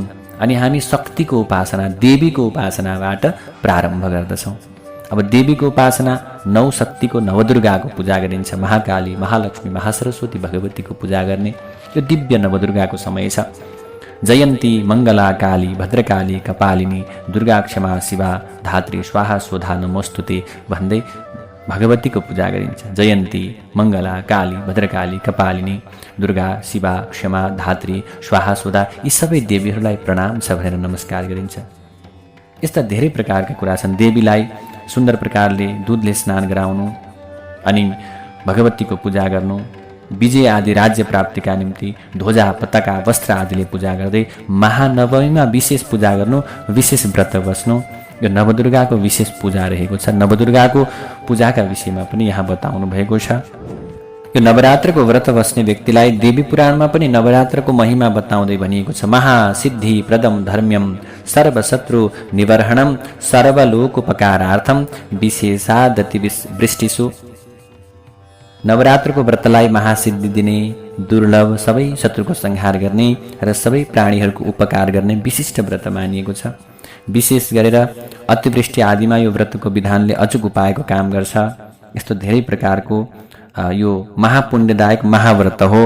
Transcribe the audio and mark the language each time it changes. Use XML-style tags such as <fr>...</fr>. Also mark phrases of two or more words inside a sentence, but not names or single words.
<ne>अनि हामी शक्तिको उपासना, देवीको उपासनाबाट प्रारम्भ गर्दछौँ। अब देवीको उपासना 9 शक्तिको नवदुर्गाको पूजा गरिन्छ। महाकाली, महालक्ष्मी, महासरस्वती, भगवतीको पूजा गर्ने यो दिव्य नवदुर्गाको समय छ। जयन्ती, मङ्गला, काली, भद्रकाली, कपालिनी, दुर्गा, क्षमा, शिवा, धात्री, स्वाहा, स्वधा, नमोस्तुते भन्दै भगवतीको पूजा गरिन्छ। जयन्ती, मङ्गला, काली, भद्रकाली, कपालिनी, दुर्गा, शिवा, क्षमा, धात्री, स्वाहा, स्वधा यी सबै देवीहरूलाई प्रणाम छ भनेर नमस्कार गरिन्छ। यस्ता धेरै प्रकारका कुरा छन्। देवीलाई सुन्दर प्रकारले दुधले स्नान गराउनु अनि भगवतीको पूजा गर्नु। विजय आदि राज्य प्राप्तिका निम्ति ध्वजा, पताका, वस्त्र आदिले पूजा गर्दै महानवमीमा विशेष पूजा गर्नु, विशेष व्रत बस्नु। यो नवदुर्गाको विशेष पूजा रहेको छ। नवदुर्गाको पूजाका विषयमा पनि यहाँ बताउनु भएको छ। यो नवरात्रको व्रत बस्ने व्यक्तिलाई देवी पुराणमा पनि नवरात्रको महिमा बताउँदै भनिएको छ।</ne> <sa>महासिद्धि प्रदम धर्म्यम सर्वशत्रु निवर्हणम सर्वलोकोपकारार्थम विशेषादति वृष्टिसु।</sa> <ne>नवरात्रको व्रतलाई महासिद्धि दिने, दुर्लभ, सबै शत्रुको संहार गर्ने र सबै प्राणीहरूको उपकार गर्ने विशिष्ट व्रत मानिएको छ। विशेष गरेर अतिवृष्टि आदिमा यो व्रतको विधानले अचूक उपायको काम गर्छ। यस्तो धेरै प्रकारको यो महापुण्यदायक महाव्रत हो।</ne>